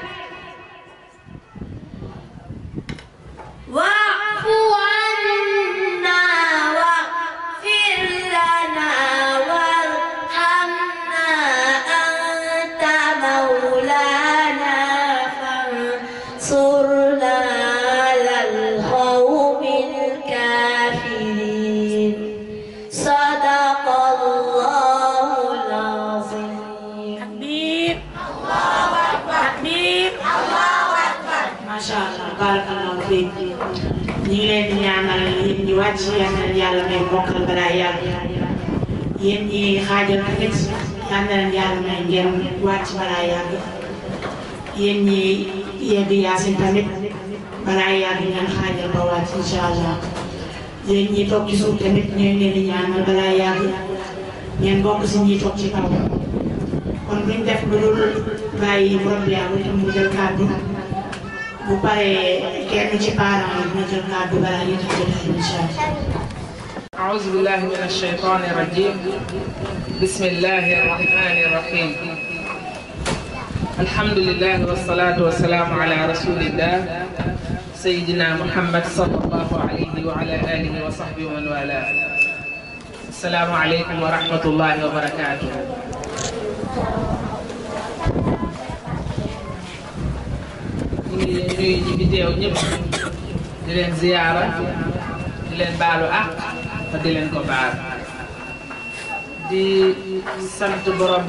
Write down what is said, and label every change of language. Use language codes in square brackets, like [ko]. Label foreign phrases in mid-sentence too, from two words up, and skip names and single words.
[ar] واعف عنا واغفر لنا وارحمنا أنت مولانا فانصرنا على القوم الكافرين صدق الله العظيم تكبير تكبير ما شاء الله بارك الله فيك [wo] ñi ngi leen di ñaanal yéen ñi wàcc yal na yàlla may bokkal balaa yàgg yéen ñi xaajal tamit yal na leen yàlla may ngeen wàcc balaa yàgg yéen ñi yegg yaasin tamit balaa yàgg ngeen xaajal ba wàcc [ar] إن شاء الله [wo] yéen ñi toog ci suuf tamit ñu ngi leen di ñaanal balaa yàgg ngeen bokk si ñi toog ci kaw kon buñ def lu dul bàyyi borom bi yàgg mu jël kàddu bu paree kenn ci parents yi dina jël kàddu balaa ñu def jotaay [ar] إن شاء الله. أعوذ بالله من الشيطان الرجيم بسم الله الرحمن الرحيم الحمد لله والصلاة والسلام على رسول الله سيدنا محمد صلى الله عليه وعلى آله وصحبه ومن والاه السلام عليكم ورحمة الله وبركاته [wo] ñi fi teew ñëpp di leen ziyaara di leen baalu àq te di leen ko baal di sant borom